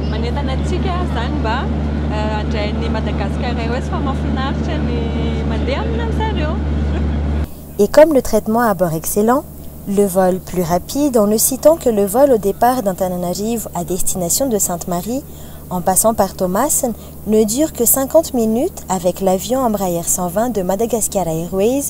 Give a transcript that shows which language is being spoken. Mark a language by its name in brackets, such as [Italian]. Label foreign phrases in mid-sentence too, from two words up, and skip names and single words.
[Malagasy] entanantsika zany mba andrain'ny Madagascar Airways fa mahafinaritra ny mandeha amin'izareo. [French] Et comme le traitement à bord excellent, le vol plus rapide en ne citant que le vol au départ d'Antananarivo à destination de Sainte-Marie, en passant par Thomassen, ne dure que 50 minutes avec l'avion Embraer 120 de Madagascar Airways.